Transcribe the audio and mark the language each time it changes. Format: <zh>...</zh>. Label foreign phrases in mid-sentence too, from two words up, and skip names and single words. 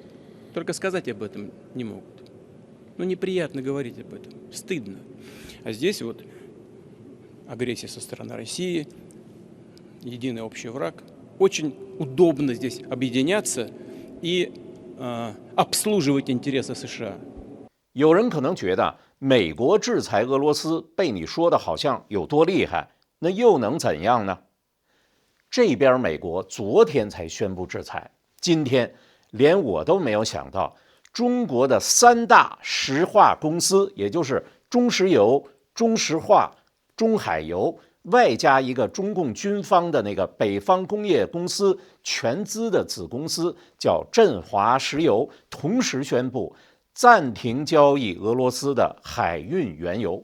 <ru>Только сказать об этом не могут. Ну, неприятно говорить об этом, стыдно. А здесь вот агрессия со стороны России, единый общий враг. Очень удобно здесь объединяться и обслуживать интересы США.</ru> <zh>有人可能觉得美国制裁俄罗斯被你说的好像有多厉害，那又能怎样呢？这边美国昨天才宣布制裁，今天连我都没有想到，中国的3大石化公司，也就是中石油、中石化、中海油，外加一个中共军方的那个北方工业公司全资的子公司叫振华石油，同时宣布暂停交易俄罗斯的海运原油。</zh>